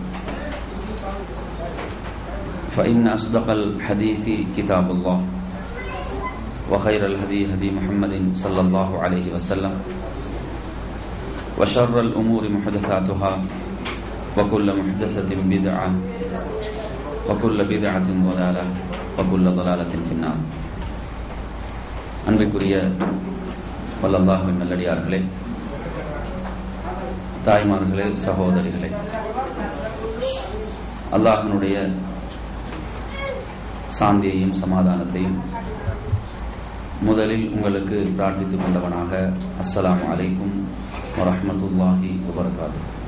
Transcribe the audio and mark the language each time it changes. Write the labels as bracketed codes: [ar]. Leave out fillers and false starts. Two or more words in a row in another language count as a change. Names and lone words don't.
[ar] فإن أصدق الحديث كتاب الله وخير الهدي هدي محمد صلى الله عليه وسلم وشر الأمور محدثاتها وكل محدثة بدعة وكل بدعة ضلالة وكل ضلالة في النار. [ta] அன்பிற்குரிய வல்லல்லாஹ்வின் நல்லடியார்களே, தாய்மார்களே, சகோதரிகளே, அல்லாஹ்வினுடைய சாந்தியையும் சமாதானத்தையும் முதலில் உங்களுக்கு பிரார்த்தித்துக் கொண்டவனாக [ar] السلام عليكم ورحمة الله وبركاته.